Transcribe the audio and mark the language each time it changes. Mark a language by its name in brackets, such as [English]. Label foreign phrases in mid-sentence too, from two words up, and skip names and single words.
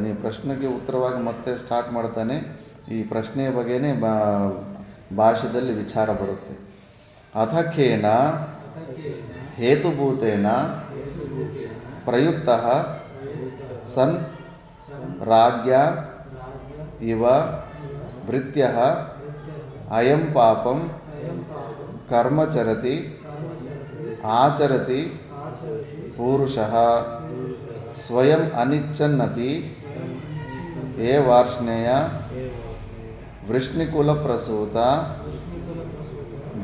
[Kannada] ಈ ಪ್ರಶ್ನೆಗೆ ಉತ್ತರವಾಗಿ ಮತ್ತೆ ಸ್ಟಾರ್ಟ್ ಮಾಡ್ತಾನೆ. ಈ ಪ್ರಶ್ನೆಯ ಬಗ್ಗೆನೇ ಭಾಷೆಯಲ್ಲಿ ವಿಚಾರ ಬರುತ್ತೆ. [Sanskrit] ಅಥಖೇನ ಹೇತುಭೂತೇನ ಪ್ರಯುಕ್ತಃ ಸನ್ ರಾಜ್ಯ ಇವ ಭೃತ್ಯಃ ಅಯಂ ಪಾಪಂ अयं पापं ಕರ್ಮಚರತಿ कर्मचरति ಆಚರತಿ आचरति ಪೂರುಷಃ ಸ್ವಯಂ ಅನಿಚ್ಛನ್ನಪಿ ಏವಾರ್ಷ್ಣೇಯ ವೃಷ್ಣಿಕುಲಪ್ರಸೂತ विष्णुकुलप्रसूत